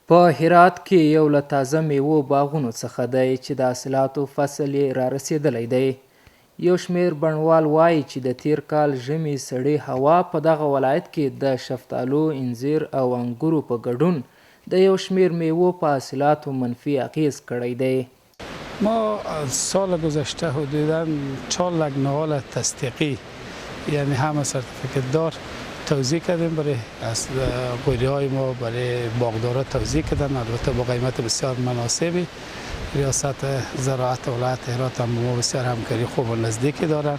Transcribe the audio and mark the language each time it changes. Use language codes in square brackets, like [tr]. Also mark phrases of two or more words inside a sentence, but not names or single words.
[ps] په هرات کې یو له تازه میوو باغونو څخه دی چې د حاصلاتو فصل یې رارسېدلی دی. یو شمېر بڼوال وایي چې د تیر کال ژمي سړې هوا په دغه ولایت کې د شفتالو، انځر او انګورو په ګډون د یو شمېر میوو په حاصلاتو منفی اغیز کړی دی. [fa] ما سال گذشته حدوداً 4 لک نهال تصدیقی یعنی همه سرتیفیکت دار توزیع کردیم برای قوری های ما برای باغدارا توزیع کردن، البته با قیمت بسیار مناسبی. ریاست زراعت ولایت هرات هم ما بسیار همکاری خوب و نزدیکی دارند.